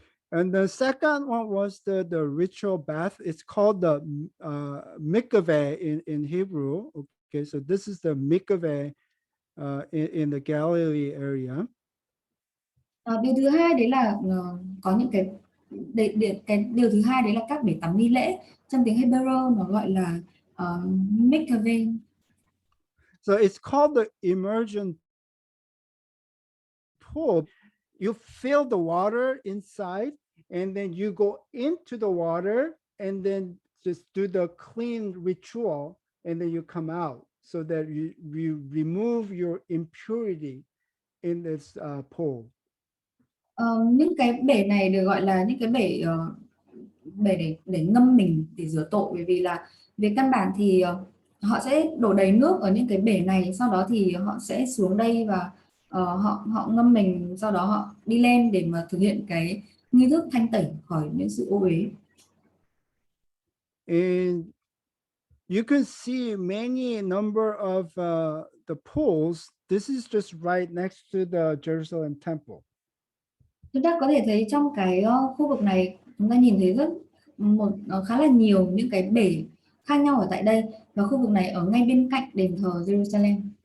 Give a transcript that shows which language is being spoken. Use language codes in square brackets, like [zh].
[en] And the second one was the ritual bath. It's called the mikveh in Hebrew. Okay, so this is the mikveh in the Galilee area. [vi] Điều thứ hai đấy là có những cái điều thứ hai đấy là các bể tắm nghi lễ, trong tiếng Hebrew nó gọi là mikveh. [en] So it's called the immersion pool. You fill the water inside, and then you go into the water, and then just do the clean ritual, and then you come out, so that you remove your impurity in this pool. [vi] Những cái bể này được gọi là những cái bể để ngâm mình để rửa tội, bởi vì là về căn bản thì họ sẽ đổ đầy nước ở những cái bể này, sau đó thì họ sẽ xuống đây và họ ngâm mình, sau đó họ đi lên để mà thực hiện cái nghi thức thanh tẩy khỏi những sự ô uế. [en] And you can see many number of the pools. This is just right next to the Jerusalem temple. [vi] Chúng ta có thể thấy trong cái khu vực này chúng ta nhìn thấy khá là nhiều những cái bể khác nhau ở tại đây, và khu vực này ở ngay bên cạnh đền thờ Jerusalem.